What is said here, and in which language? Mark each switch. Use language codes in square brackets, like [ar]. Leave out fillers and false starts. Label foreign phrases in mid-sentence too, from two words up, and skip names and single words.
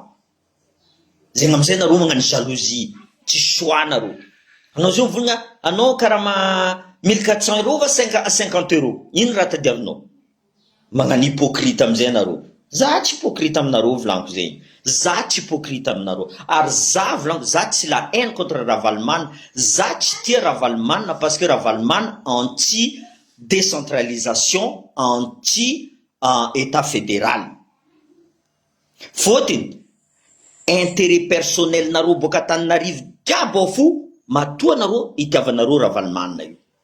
[mg] Zegny amizay nareo magnano jalousie, tsy choix nareo. Anao zao volagna, anao karaha 1400 euros va 50 euros. Ino raha tadiavinao? Magnano hypocrite amizay nareo. Za tsy hypocrite aminareo volaniko zegny. Za tsy hypocrite aminareo. Ary za volaniko, za tsy [fr] la haine contre [mg] Ravalomanina. Za tsy tia Ravalomanina [fr] parce que [mg] Ravalomanina [fr] anti-décentralisation, anti-état fédéral. [mg] Fotony, [fr] intérêt personnel [mg] nareo boka Antananarivo jiaby ao fo, matoa nareo itiavanareo Ravalomanina io.